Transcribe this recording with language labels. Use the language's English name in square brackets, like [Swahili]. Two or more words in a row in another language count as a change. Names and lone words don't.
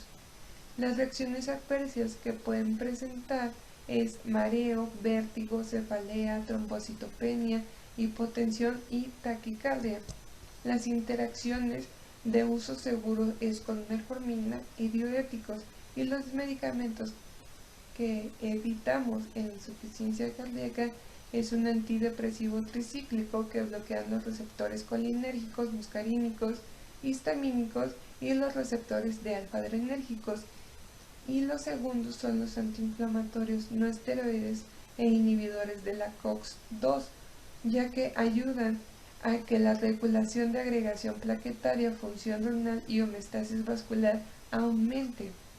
[Spanish] Las reacciones adversas que pueden presentar es mareo, vértigo, cefalea, trombocitopenia, hipotensión y taquicardia. Las interacciones de uso seguro es con metformina y diuréticos, y los medicamentos que evitamos en insuficiencia cardíaca es un antidepresivo tricíclico que bloquea los receptores colinérgicos, muscarínicos, histamínicos y los receptores de alfa-adrenérgicos. Y los segundos son los antiinflamatorios no esteroides e inhibidores de la COX-2, ya que ayudan a que la regulación de agregación plaquetaria, función renal y homeostasis vascular aumente.